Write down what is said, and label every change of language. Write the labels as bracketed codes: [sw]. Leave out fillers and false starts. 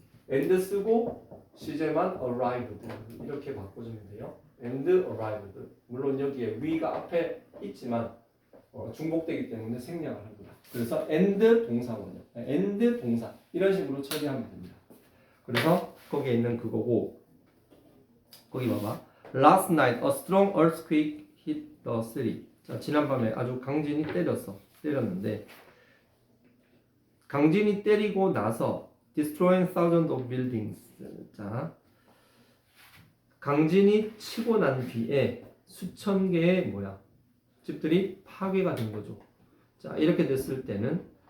[ko] end 쓰고 시제만 arrived 이렇게 바꿔주면 돼요. [en] end arrived. [ko] 물론 여기에 we가 앞에 있지만 중복되기 때문에 생략을 합니다. 그래서 end 동사원요. end 동사 이런 식으로 처리하면 됩니다. 그래서 거기에 있는 그거고 거기 봐봐. [en] Last night a strong earthquake hit the city. [ko] 자, 지난밤에 아주 강진이 때렸는데 강진이 때리고 나서 [en] destroying thousands of buildings. [ko] 자, 강진이 치고 난 뒤에 수천 개의 집들이 파괴가 된 거죠. 자, 이렇게 됐을 때는